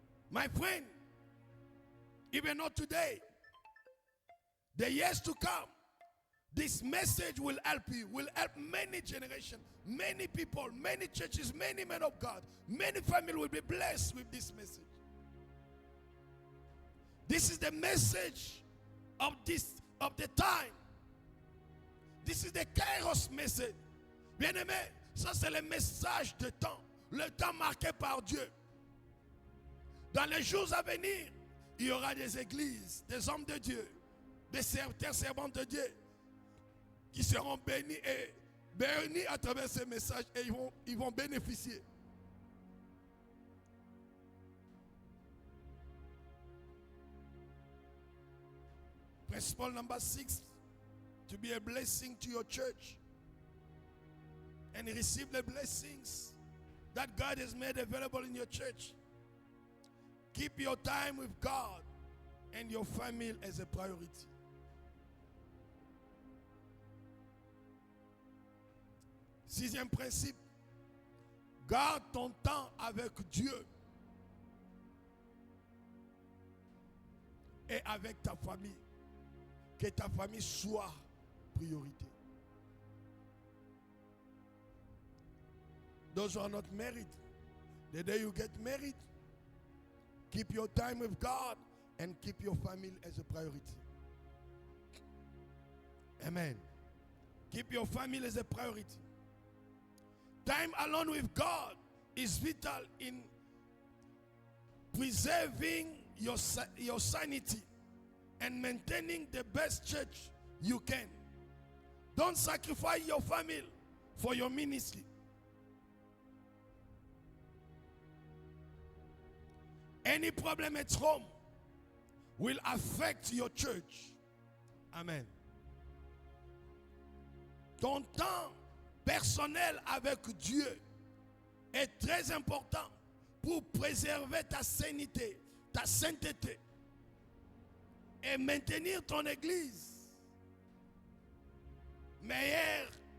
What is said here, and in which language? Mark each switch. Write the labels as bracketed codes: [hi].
[en] My friend, even not today, the years to come, this message will help you, will help many generations, many people, many churches, many men of God, many families will be blessed with this message. This is the message of the time. This is the Kairos message. [fr] Bien-aimé, ça c'est le message de temps le temps marqué par Dieu. Dans les jours à venir, il y aura des églises, des hommes de Dieu, des serviteurs, servantes de Dieu qui seront bénis à travers ces messages et ils vont bénéficier. [en] Principle number 6, to be a blessing to your church and receive the blessings that God has made available in your church. Keep your time with God and your family as a priority. [fr] Sixième principe, garde ton temps avec Dieu et avec ta famille. Que ta famille soit priorité. [en] Those who are not married, the day you get married, keep your time with God and keep your family as a priority. Amen. Keep your family as a priority. Time alone with God is vital in preserving your sanity and maintaining the best church you can. Don't sacrifice your family for your ministry. Any problem at home will affect your church. Amen. [fr] Ton temps personnel avec Dieu est très important pour préserver ta sainteté, ta sainteté et maintenir ton église meilleure.